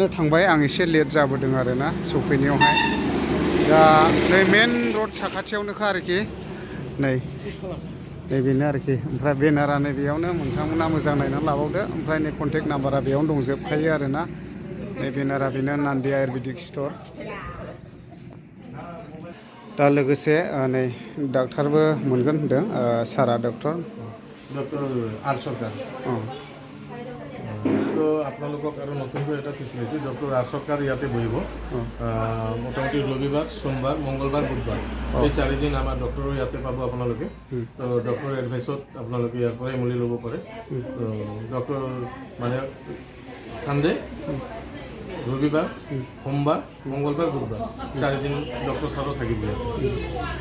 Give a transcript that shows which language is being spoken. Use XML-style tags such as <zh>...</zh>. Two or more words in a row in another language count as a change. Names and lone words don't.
<brx>थांबाय आं एसे लेट जाबोदों आरोना सफैनायावहाय दा नै</brx> <en>main road</en> <brx>साखाथियावनोखा आरोखि नै बेनो आरोखि ओमफ्राय बेनारा नै बेयावनो नोंथांमोना मोजां नायनानै लाबावदो ओमफ्राय नै कन्टेक्ट नाम्बारा बेयावनो दंजोबखायो आरोना नै बेनारा बेनो नान्दि</brx> <en>ayurvedic store</en> <brx>दा लोगोसे नै डाक्टारबो मोनगोन होनदों सारा डक्टर</brx> <as>आर सरकार তো আপোনালোকক আৰু নতুনকৈ এটা ফেচিলিটি ডক্টৰ আৰ চৰকাৰ ইয়াতে বহিব মোটামুটি ৰবিবাৰ সোমবাৰ মংগলবাৰ বুধবাৰ এই 4 দিন আমাৰ ডক্টৰো ইয়াতে পাব আপোনালোকে তো ডক্টৰ এডভাইচত আপোনালোকে ইয়াৰ পৰাই মূল্য ল'ব পাৰে তো ডক্টৰ মানে সানডে ৰবিবাৰ সোমবাৰ মংগলবাৰ বুধবাৰ 4 দিন ডক্টৰ ছাৰো থাকিব ইয়াতে</as>